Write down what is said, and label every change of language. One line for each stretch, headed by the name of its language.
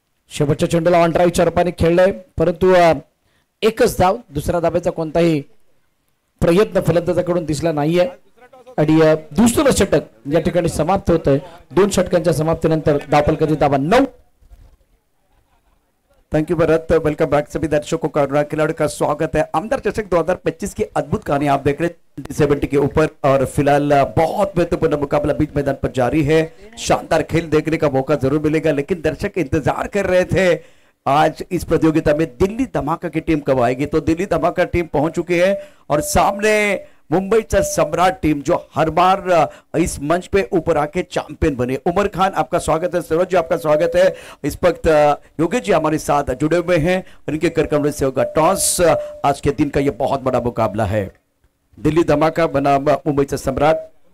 Marathi: शेवटच्या चेंडूला ऑन ड्राईव्हच्या रूपाने खेळलंय परंतु एकच धाव, दुसऱ्या धाब्याचा कोणताही प्रयत्न फलंदाजाकडून दिसला नाहीये आणि दुसरं षटक या ठिकाणी समाप्त होतंय. 2 षटकांच्या समाप्तीनंतर धावफलकाची धावा 9.
English: thank you
Hindi: Bharat,
English: welcome back
Hindi: सभी दर्शकों का अनुराग खिलाड़ी का स्वागत है. आमदार चषक 2025 की अद्भुत कहानी आप देख रहे हैं 70 के ऊपर और फिलहाल बहुत महत्वपूर्ण मुकाबला बीच मैदान पर जारी है. शानदार खेल देखने का मौका जरूर मिलेगा लेकिन दर्शक इंतजार कर रहे थे आज इस प्रतियोगिता में दिल्ली धमाका की टीम कब आएगी. तो दिल्ली धमाका टीम पहुंच चुकी है और सामने मुंबईचा सम्राट टीम जो हर बार इस मंच पे ऊपर आके चैंपियन बने. उमर खान आपका स्वागत है, सरोज जी आपका स्वागत है. इस वक्त योगेश जी हमारे साथ जुड़े हुए हैं और इनके कर कमरे से होगा टॉस. आज के दिन का ये बहुत बड़ा मुकाबला है. दिल्ली धमाका बना मुंबईचा सम्राट.